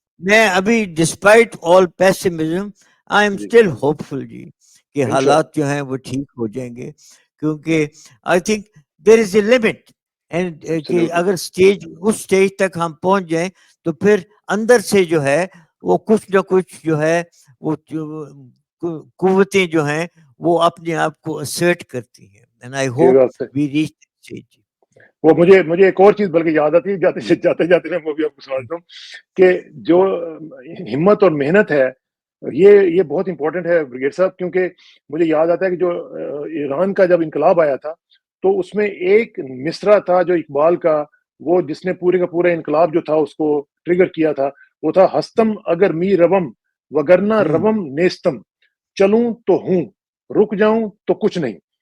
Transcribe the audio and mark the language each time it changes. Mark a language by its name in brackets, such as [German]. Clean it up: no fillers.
[Urdu] میں ابھی [English] despite all pessimism I am still hopeful [Urdu] جی کہ حالات جو ہیں وہ ٹھیک ہو جائیں گے، کیونکہ [English] I think there is a limit. [Urdu] And کہ اگر اس اسٹیج تک ہم پہنچ جائیں تو پھر اندر سے جو ہے وہ کچھ نہ کچھ جو ہے وہ قوتیں جو ہیں وہ اپنے آپ کو اسرٹ کرتی ہیں. [English] And I hope we reach that stage. [Urdu] وہ مجھے ایک اور چیز بلکہ یاد آتی ہے جاتے میں وہ بھی آپ کو سمجھتا ہوں کہ جو ہمت اور محنت ہے یہ بہت امپورٹنٹ ہے بریگیڈ صاحب. کیونکہ مجھے یاد آتا ہے کہ جو ایران کا جب انقلاب آیا تھا تو اس میں ایک مصرع تھا جو اقبال کا، وہ جس نے پورے کا پورا انقلاب جو تھا اس کو ٹریگر کیا تھا، وہ تھا [Persian] ہستم اگر می روم وگرنا روم نیستم، [Urdu] چلوں تو ہوں رک جاؤں تو کچھ نہیں.